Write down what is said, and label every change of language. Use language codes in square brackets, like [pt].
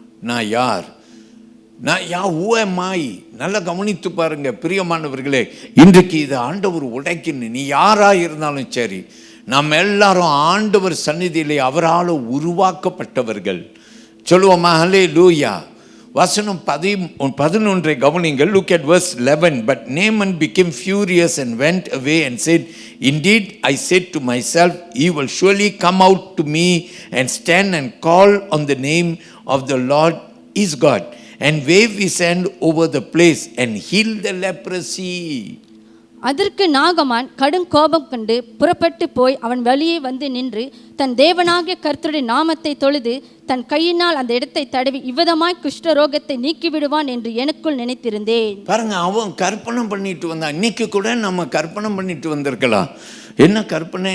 [ta] நான் யார் [en] who am I? [ta] நல்லா கவனித்து பாருங்க பிரியமானவர்களே. இன்றைக்கு இது ஆண்டவர் உடைக்கின்னு. நீ யாரா இருந்தாலும் சரி, நம்ம எல்லாரும் ஆண்டவர் சந்நிதியிலே அவரால் உருவாக்கப்பட்டவர்கள். சொல்லுவோமா? ஹல்லேலூயா. வசனம் 11 கவனிங்கள். [en] Look at verse 11. But Naaman became furious and went away and said, indeed I said to myself, he will surely come out to me and stand and call on the name of the Lord his God and wave his hand over the place and heal the leprosy. [ta] அதற்கு நாகமான் கடும் கோபம் கண்டு புறப்பட்டு போய் அவன் வழியே வந்து நின்று தன் தேவனாகிய கர்த்தருடைய நாமத்தை தொழுது தன் கையினால் அந்த இடத்தை தடவி இவ்விதமாய் குஷ்டரோகத்தை நீக்கிவிடுவான் என்று எனக்குள் நினைத்திருந்தேன். பாருங்க, அவன் கற்பனை பண்ணிட்டு வந்தான். இன்னைக்கு கூட நம்ம கற்பனை பண்ணிட்டு வந்திருக்கலாம். என்ன கற்பனை?